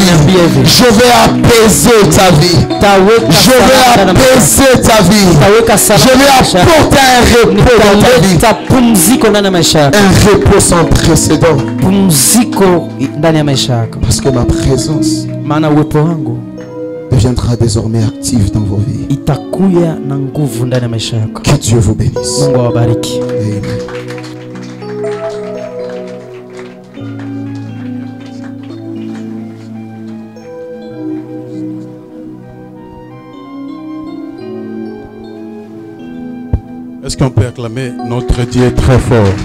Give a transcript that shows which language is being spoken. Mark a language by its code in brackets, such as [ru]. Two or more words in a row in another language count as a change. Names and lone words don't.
[fr] Je vais apaiser ta vie. Je vais apaiser ta vie. Je vais apporter un repos dans ta vie. Un repos sans précédent. Parce que ma présence te deviendra désormais actif dans vos vies. [sw] itakuya na nguvu ndani ya maisha yako. [fr] Que Dieu vous bénisse. [sw] Mungu awabariki. Amen. [fr] Est-ce qu'on peut acclamer notre Dieu très fort?